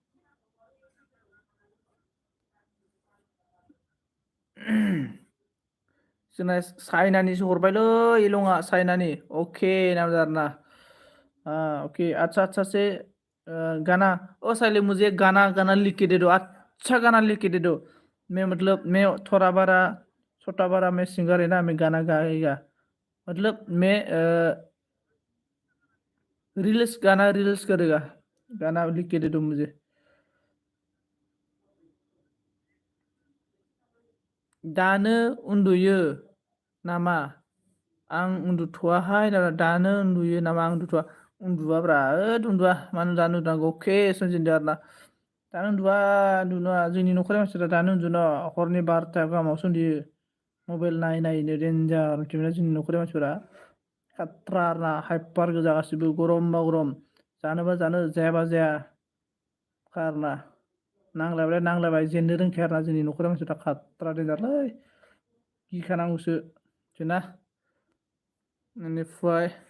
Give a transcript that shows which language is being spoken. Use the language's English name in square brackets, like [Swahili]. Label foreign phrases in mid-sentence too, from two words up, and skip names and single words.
[Bodo] जोंना चाइनानिसो हरबायलै इलंआ चाइनानि अके नाम आरो ना [Hindi] ओके अच्छा अच्छा से गाना ओ साले मुझे गाना गाना लिख के दे दो अच्छा गाना लिख के दे दो मैं मतलब मैं थोड़ा बड़ा छोटा बड़ा मैं सिंगर है ना मैं गाना गाएगा मतलब मैं रील्स गाना रील्स करेगा गाना लिख के दे दो मुझे [Bodo] दानो उन्दुयो नामा आं उन्दुथ'वाहाय दानो उन्दुयो नामा आं उन्दुथ'वा उन्दुवाब्रा उन्दुवा मानो दानो उन्दुनांगौ अके सोमजिदों आरो ना दानो उन्दुवा उन्दुवा जोंनि न'खरनि मानसिफ्रा दानो उन्दुनो हरनि 12ता गाहामावसो उन्दुयो मबाइल नायै नायैनो देन्जार मिथिबायना जोंनि न'खरनि मानसिफोरा खाट्रा आरो ना हाइपार गोजा गासिबो गरमबा गरम जानोबा जानो जायाबा जाया आरोना नांलायबाय नांलायबाय जेननो रोंखाया आरोना जोंनि न'खरनि मानसिफ्रा खाट्रा देन्जारलै गिखानांगौसो मिथियोना बेनिफ्राय